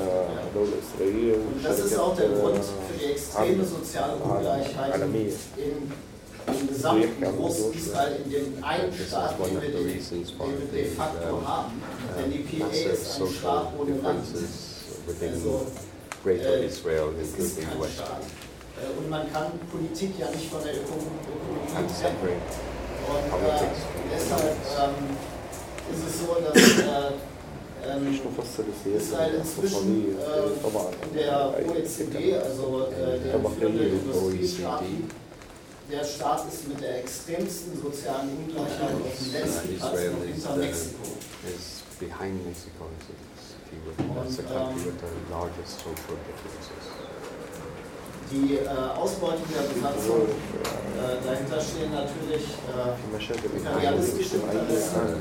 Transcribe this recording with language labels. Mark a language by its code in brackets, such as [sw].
[de] Ja. Und das ist auch der Grund für die extreme soziale Ungleichheit in im gesamten Groß-Israel, in dem einen Staat, den wir de facto haben. Denn die PA ist ein Staat ohne Land. Also, [en] Greater Israel, including the West. [de] Und man kann Politik ja nicht von der Ökonomie trennen. Und deshalb ist es so, dass Israel inzwischen in der OECD, also der führenden Industriestaaten, der Staat ist mit der extremsten sozialen Ungleichheit auf dem letzten Platz und hinter Mexiko. [en] Behind Mexico is it's a country with the largest social differences. [de] Die Ausbeutung der Besatzung, dahinter stehen natürlich imperialistische Interessen,